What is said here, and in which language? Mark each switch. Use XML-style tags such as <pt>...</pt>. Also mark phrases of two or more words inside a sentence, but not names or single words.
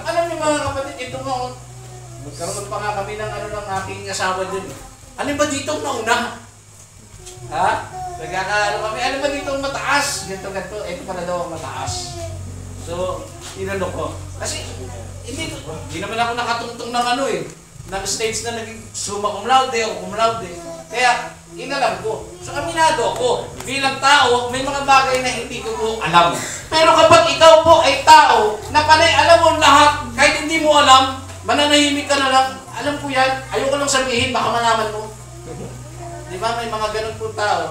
<tl>Alam niyo mga kapatid, ito nga, magkaroon pa nga kami ng ng aking asawa dun. Ano ba dito ang nauna? Ha? Nagkakaano kami, ano ba dito ang mataas? Ganito. Ito pala daw ang mataas. So, inano ko. Kasi, hindi naman ako nakatungtong ng ng stage na naging</tl> <la>summa cum laude</la> <tl>o</tl> <la>cum laude.</la> <tl>Kaya, inalam ko. So, aminado ako. Bilang tao, may mga bagay na hindi ko po alam. Pero kapag ikaw po ay tao na panay alam mo lahat, kahit hindi mo alam, mananahimik ka na lang. Alam ko yan. Ayoko lang sabihin, baka malaman mo. Di ba? May mga ganun po tao.</tl>